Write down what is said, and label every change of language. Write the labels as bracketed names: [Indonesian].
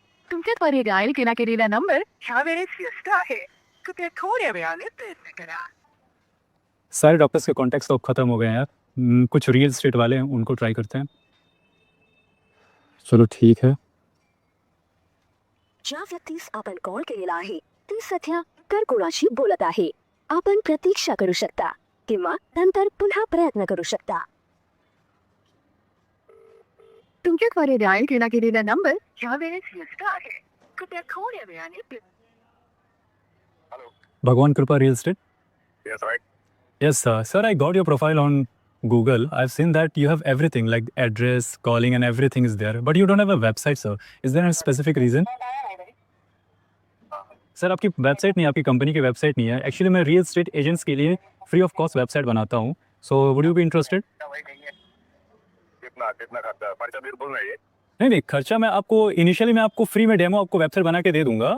[Marathi] तुमच्याद्वारे dial केला गेलेला number ह्यावेळेस व्यस्त आहे, कृपया थोड्या वेळाने प्रयत्न करा। [Hindi] सारे डॉक्टर्स के कॉन्टैक्ट्स तो अब ख़त्म हो गए हैं यार। कुछ रियल एस्टेट वाले हैं, उनको ट्राई करते हैं। चलो ठीक है। [Marathi] ज्या व्यक्तीस आपण कॉल केलेला आहे ती सध्या इतर कोणाशी बोलत आहे, आपण प्रतीक्षा करू शकता किंवा नंतर पुन्हा प्रयत्न करू शकता। तुमच्याद्वारे डायल केला गेलेला नंबर ह्यावेळेस व्यस्त आहे, कृपया थोड्या वेळाने [Hindi] भगवान कृपा real estate. [English] Yes, right. Yes, sir, I got your profile on Google. I've seen that you have everything like address, calling, and everything is there. But you don't have a website, sir. Is there a specific reason? [Hindi] Sir आपकी website नहीं है, आपकी company की website नहीं है। Actually मैं real estate agents के लिए फ्री ऑफ कॉस्ट वेबसाइट बनाता हूँ। [English] So would you be interested? [Hindi] वही नहीं है। कितना कितना खर्चा खर्चा भी बोल रही है। नहीं नहीं, खर्चा मैं आपको इनिशियली मैं आपको फ्री में डेमो आपको वेबसाइट बना के दे दूंगा।